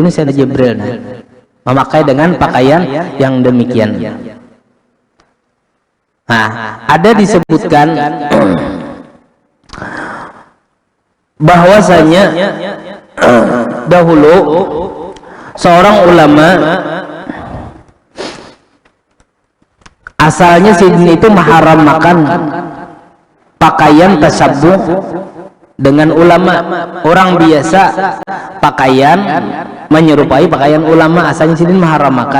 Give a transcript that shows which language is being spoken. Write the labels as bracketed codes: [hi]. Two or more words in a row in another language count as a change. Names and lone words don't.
[id] Ini saya Jibril memakai dengan pakaian yang demikian. Nah, ada disebutkan bahwasanya dahulu seorang ulama asalnya sidin itu mengharamkan pakaian tasabbuh dengan ulama. Orang biasa pakaian menyerupai pakaian ulama, asalnya sidin mengharamkan.